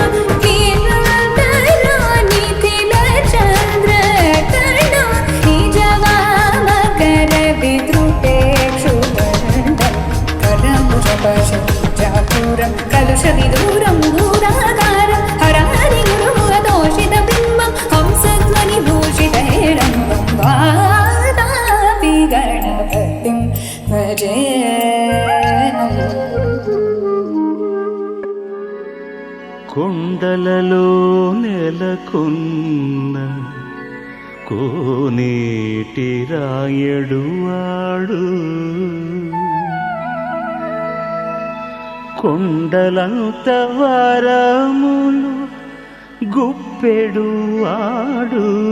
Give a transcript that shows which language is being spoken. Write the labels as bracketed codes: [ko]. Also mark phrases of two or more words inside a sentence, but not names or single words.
[sa] किरणतरानिखिलचन्द्रकर्णो निजवामकरविद्रुपेक्षुदण्डं करमुजपशुजापुरं कलुषविदूरं भूराकारं हरारिगुरुमुखदोषितबिम्बं हंसध्वनिभूषितहेरम्बं वातापि गणपतिं भजेऽहम् [te] కొండలలో నెలకొన్న కోనేటి రాయడు వాడు కొండలంత వరములు గుప్పెడు వాడు